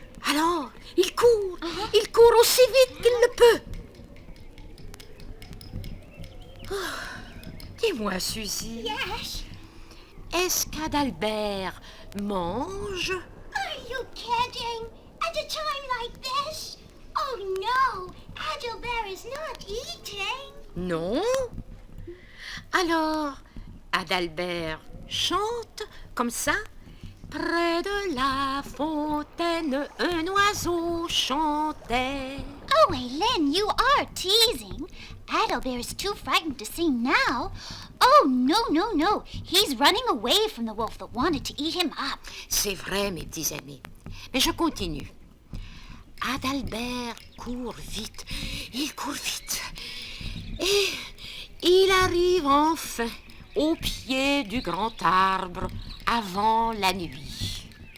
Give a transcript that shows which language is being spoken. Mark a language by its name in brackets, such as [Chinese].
[French] Alors, il court aussi vite qu'il le peut. Oh, dis-moi, Suzy, [English] Yes? [French] est-ce qu'Adalbert mange? [English] Are you kidding? At a time like this? Oh no, Adalbert is not eating. [French] Non? Alors, Adalbert chante comme ça. Près de la fontaine, un oiseau chantait. [English] Oh, Hélène, you are teasing. Adalbert is too frightened to sing now. Oh, no, no, no. He's running away from the wolf that wanted to eat him up. [French] C'est vrai, mes petits amis. Mais je continue. Adalbert court vite. Il court vite. Et il arrive enfin au pied du grand arbre avant la nuit.